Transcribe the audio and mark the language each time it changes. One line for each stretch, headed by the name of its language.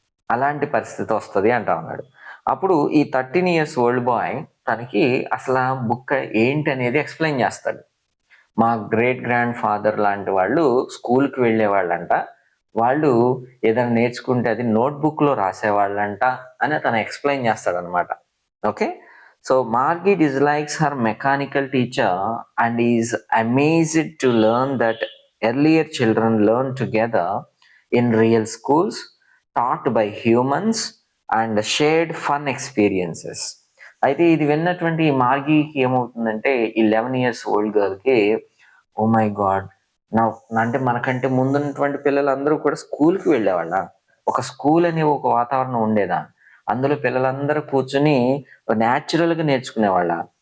Telugu: అలాంటి పరిస్థితి వస్తుంది అంటా ఉన్నాడు. అప్పుడు ఈ 13
English: years old
Telugu: బాయ్ తనకి అసలు ఆ బుక్ ఏంటి అనేది ఎక్స్ప్లెయిన్ చేస్తాడు. మా గ్రేట్ గ్రాండ్ ఫాదర్ లాంటి వాళ్ళు స్కూల్కి వెళ్ళేవాళ్ళంట, వాళ్ళు ఏదైనా నేర్చుకుంటే అది నోట్బుక్లో రాసేవాళ్ళంట అని తను explain చేస్తాడనమాట. Okay.
English: So Margie dislikes her mechanical teacher and is amazed to learn that earlier children learned together in real schools taught by humans and shared fun experiences.
Telugu: అయితే ఇది విన్నటువంటి ఈ మార్గీకి ఏమవుతుందంటే, ఈ 11 years old గర్ల్‌కి
English: Oh my God!
Telugu: నా అంటే మనకంటే ముందున్నటువంటి పిల్లలందరూ కూడా స్కూల్‌కి వెళ్ళేవాళ్ళా? ఒక స్కూల్ అనే ఒక వాతావరణం ఉండేదా? అందులో పిల్లలందరూ కూర్చొని నేచురల్‌గా నేర్చుకునేవాళ్ళా?